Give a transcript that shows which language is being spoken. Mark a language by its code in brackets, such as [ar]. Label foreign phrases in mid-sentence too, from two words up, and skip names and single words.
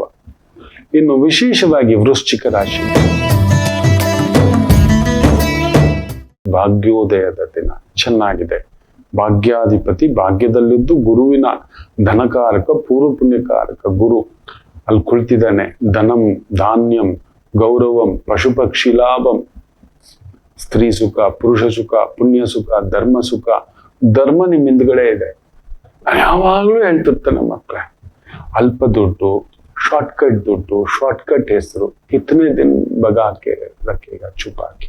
[kn] ಇನ್ನು ವಿಶೇಷವಾಗಿ ವೃಶ್ಚಿಕ ರಾಶಿ, ಭಾಗ್ಯೋದಯದ ದಿನ ಚೆನ್ನಾಗಿದೆ. ಭಾಗ್ಯಾಧಿಪತಿ ಭಾಗ್ಯದಲ್ಲಿದ್ದು ಗುರುವಿನ ಧನಕಾರಕ, ಪೂರ್ವ ಪುಣ್ಯಕಾರಕ ಗುರು ಅಲ್ಲಿ ಕುಳಿತಿದ್ದಾನೆ. [sa] ಧನಂ ಧಾನ್ಯಂ ಗೌರವಂ ಪಶು ಪಕ್ಷಿ ಲಾಭಂ, [kn] ಸ್ತ್ರೀ ಸುಖ, ಪುರುಷ ಸುಖ, ಪುಣ್ಯ ಸುಖ, ಧರ್ಮ ಸುಖ. ಧರ್ಮ ನಿಮ್ಮ ಹಿಂದ್ಗಡೆ ಇದೆ. ಯಾವಾಗ್ಲೂ ಹೇಳ್ತಿರ್ತಾನೆ ಮಕ್ಕಳೇ, ಅಲ್ಪ ದುಡ್ಡು, ಶಾರ್ಟ್ಕಟ್ ದುಡ್ಡು, ಶಾರ್ಟ್ಕಟ್ ಹೆಸರು, [hi] इतने दिन भगा के रखेगा छुपा के.